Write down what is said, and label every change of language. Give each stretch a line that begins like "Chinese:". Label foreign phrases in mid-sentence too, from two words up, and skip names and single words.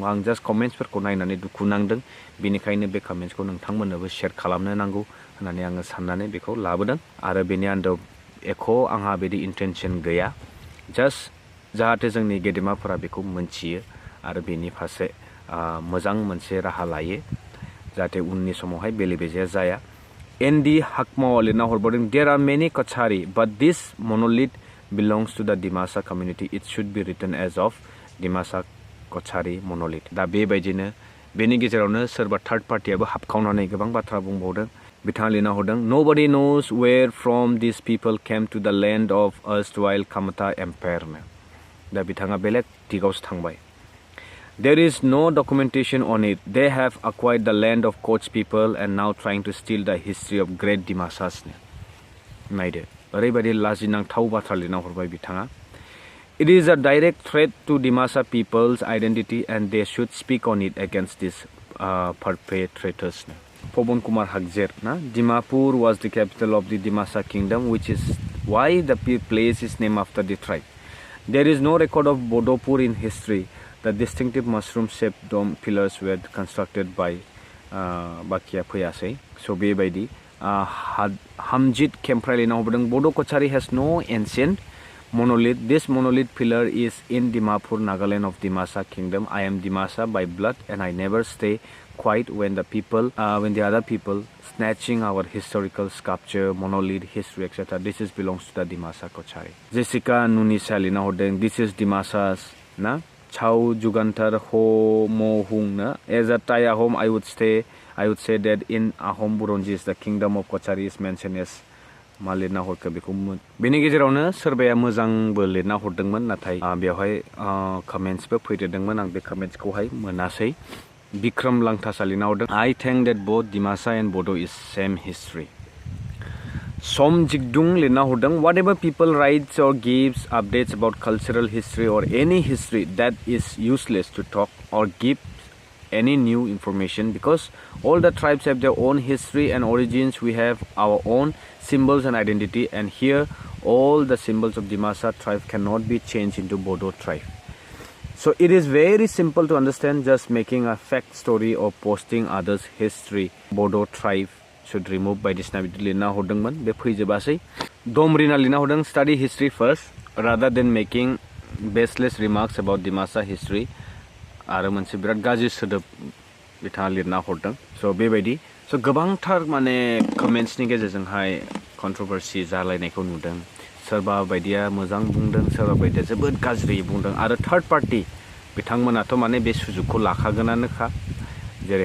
Bodo: आं जास्ट कमेन्ट्सफोरखौ नायनानै दुखु नांदों बेनिखायनो बे कमेन्ट्सखौ नोंथांमोननोबो शेयार खालामनो नांगौ होननानै आङो साननानै बेखौ लाबोदों आरो बेनि आन्दोआव एख' आंहा बिदि इन्टेनसन गैया जास्ट जाहाथे जोंनि गेदेमाफोरा बेखौ मोनथियो आरो बेनि फारसे मोजां मोनसे राहा लायो जाहाथे उननि समावहाय बेले बेजे जाया। एनडि हाकमावा लिरना हरबावदों
English: there are many Kachari but this monolith belongs to the Dimasa community it should be written as of Dimasa Kachari monolith.
Bodo: दा बेबायदिनो बेनि गेजेरावनो सोरबा थार्ड पार्टियाबो हाबखावनानै गोबां बाथ्रा बुंबावदों। बिथाङा लिरना हरदों
English: nobody knows where from this people came to the land of erstwhile Kamta empire.
Bodo: दा बिथाङा बेलेग दिगावसो थांबाय।
English: There is no documentation on it. They have acquired the land of Koch people and now trying to steal the history of great Dimasas।
Bodo: नायदो ओरैबायदि लाजिनांथाव बाथ्रा लिरना हरबाय बिथाङा।
English: It is a direct threat to Dimasa people's identity and they should speak on it against these perpetrators। Pabon Kumar Hagzer na Dimapur was the capital of the Dimasa Kingdom which is why the place is named after the tribe। There is no record of Bodopur in history। The distinctive mushroom-shaped dome pillars were constructed by Bakia Puyase। So bebaidi Hamjit Kemprai
Bodo: lina hobodong
English: Bodo Kochari has no ancient monolith। This monolith pillar is in Dimapur, Nagaland of Dimasa Kingdom। I am Dimasa by blood and I never stay quiet when the other people snatching our historical sculpture, monolith, history, etc. This belongs to the Dimasa Kochari। Jessica Nunisa
Bodo: lina hobodong
English: this is Dimasa's na Chao Jugantar Ho Mo Hung na as a Thai Ahom I would say that in Ahom Buronjis the kingdom of Kochari is mentioned as
Bodo: मा लिरना हरखो बेखौ बेनि गेजेरावनो सोरबाया मोजांबो लिरना हरदोंमोन नाथाय बेवहाय कमेन्ट्सबो फैदेरदोंमोन आं बे कमेन्ट्सखौहाय मोनासै बिक्रम लांथासा लिरना हरदों
English: I think that both Dimasa and Bodo is same history
Bodo: सम जिगदुं लिरना हरदों
English: whatever people writes or gives updates about cultural history or any history that is useless to talk or give any new information because all the tribes have their own history and origins. We have our own symbols and identity, and here all the symbols of Dimasa tribe cannot be changed into Bodo tribe. So it is very simple to understand. Just making a fact story or posting others' history. Bodo tribe should remove by this
Bodo: nabi lina hodongman be phaijobassai domrina lina hodong
English: study history first rather than making baseless remarks about Dimasa history.
Bodo: आरो मोनसे बिराद गाज्रि सोदोब बिथाङा लिरना हरदों स' बेबायदि स' गोबांथार माने कमेन्ट्सनि गेजेरजोंहाय कन्ट्रभारसि जालायनायखौ नुदों सोरबा बायदिया मोजां बुंदों सोरबा बायदिया जोबोद गाज्रि बुंदों आरो
English: third party
Bodo: बिथांमोनाथ' माने बे सुजुगखौ लाखागोनानोखा जेरैहाय